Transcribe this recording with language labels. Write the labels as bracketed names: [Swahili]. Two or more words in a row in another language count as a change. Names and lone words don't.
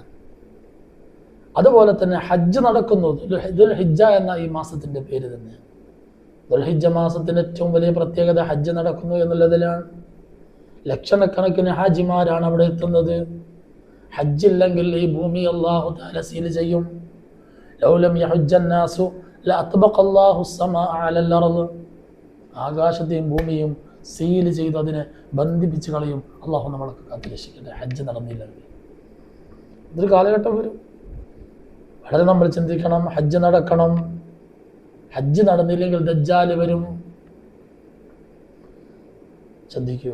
[Malayalam] അതുപോലെ തന്നെ ഹജ്ജ് നടക്കുന്നു, ദുൽഹിജ്ജ എന്ന ഈ മാസത്തിൻ്റെ പേര് തന്നെ. ദുൽഹിജ്ജ മാസത്തിൻ്റെ ഏറ്റവും വലിയ പ്രത്യേകത ഹജ്ജ് നടക്കുന്നു എന്നുള്ളതിലാണ്. ലക്ഷക്കണക്കിന് ഹാജിമാരാണ് അവിടെ എത്തുന്നത്. ഹജ്ജില്ലെങ്കിൽ ഈ ഭൂമി [Arabic] الله تعالى [Malayalam] സീൽ ചെയ്യും. [Arabic] لو لم يحج الناس لأطبق الله السماء على الارض. [Malayalam] ആകാശത്തെയും ഭൂമിയും സീൽ ചെയ്ത് അതിനെ ബന്ധിപ്പിച്ച് കളയും. അല്ലാഹു നമ്മളെ കാത്തുരക്ഷിക്കട്ടെ. ഹജ്ജ് നടന്നില്ലെങ്കിൽ ഇതൊരു കാലഘട്ടം വരും. വളരെ നമ്മൾ ചിന്തിക്കണം. ഹജ്ജ് നടക്കണം. ഹജ്ജ് നടന്നില്ലെങ്കിൽ ദജ്ജാൽ വരും. ശ്രദ്ധിക്കൂ.